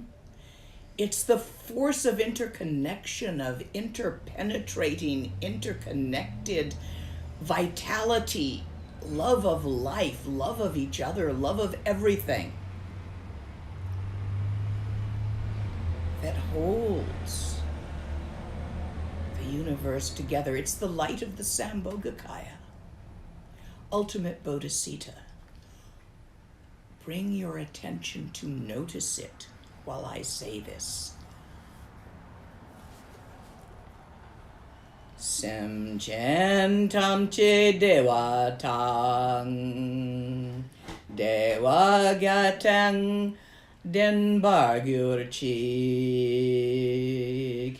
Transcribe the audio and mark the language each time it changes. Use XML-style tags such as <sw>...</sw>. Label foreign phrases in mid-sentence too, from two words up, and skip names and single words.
<en>It's the force of interconnection, of interpenetrating, interconnected vitality, love of life, love of each other, love of everything that holds the universe together. It's the light of the Sambhogakaya, ultimate Bodhisattva. Bring your attention to notice it while I say this.</en> <bo>སེམས་ཅན་ཐམས་ཅད་ བདེ་བ་དང་། བདེ་བའི་རྒྱུ་དང་། ལྡན་པར་གྱུར་ཅིག.</bo>